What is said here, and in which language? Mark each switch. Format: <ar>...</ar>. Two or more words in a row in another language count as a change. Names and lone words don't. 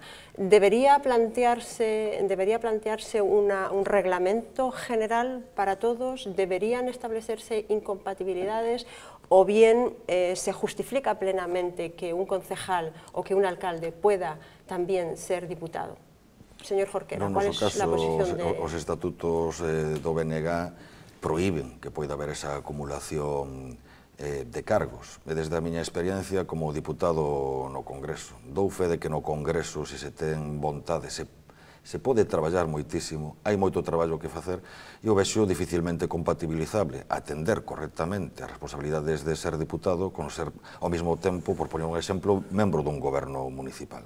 <es>¿Debería plantearse un reglamento general para todos? ¿Deberían establecerse incompatibilidades? ¿O bien se justifica plenamente que un concejal o que un alcalde pueda también ser diputado? Señor Jorquera, ¿cuál es la posición de...?</es> <gl>Os estatutos do BNG prohíben que poida haber esa acumulación de cargos. E desde a miña experiencia como diputado no Congreso, dou fe de que no Congreso, se se ten vontade, se pode traballar moitísimo, hai moito traballo que facer, e o vexo dificilmente compatibilizable atender correctamente as responsabilidades de ser diputado con ser ao mesmo tempo, por poner un exemplo, membro dun goberno municipal.</gl>